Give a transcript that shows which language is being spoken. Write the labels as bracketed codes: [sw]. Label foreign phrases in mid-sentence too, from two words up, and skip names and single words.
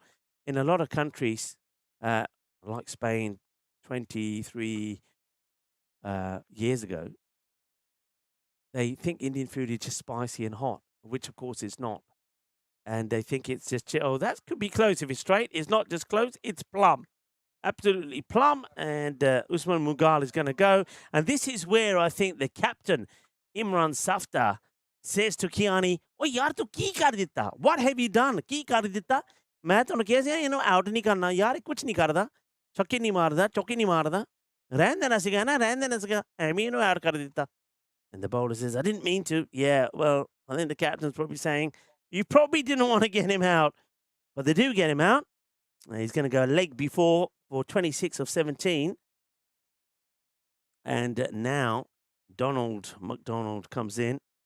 [en] In a lot of countries, like Spain, 23 years ago, they think Indian food is just spicy and hot, which of course it's not. And they think it's just, oh, that could be close if it's straight. It's not just close, it's plum. Absolutely plum. And Usman Mughal is going to go. And this is where I think the captain, Imran Safdar, says to Kiani, [pa] oh, ਯਾਰ, ਤੂੰ ਕੀ ਕਰ ਦਿੱਤਾ? [en] What have you done? [pa] ਕੀ ਕਰ ਦਿੱਤਾ? ਮੈਂ ਤਾਂ ਕੀਆ out ਨਹੀਂ ਕਰਨਾ ਯਾਰ ਕੁਝ ਨਹੀਂ ਕਰਦਾ ਛੱਕੇ ਨਹੀਂ ਮਾਰਦਾ ਚੌਕੇ ਨਹੀਂ ਮਾਰਦਾ ਰਹਿਣ ਦੇਣਾ ਸਿੱਖਾ ਨਾ ਰਹਿਣ ਦੇਣਾ ਸਿੱਖਾ ਏਮੀ out ਕਰ ਦਿੱਤਾ. [en] And the bowler says, I didn't mean to. Yeah, well, I think the captain's probably saying, you probably didn't want to get him out, but they do get him out. He's going to go leg before for 26 of 17. And now Donald McDonald comes in.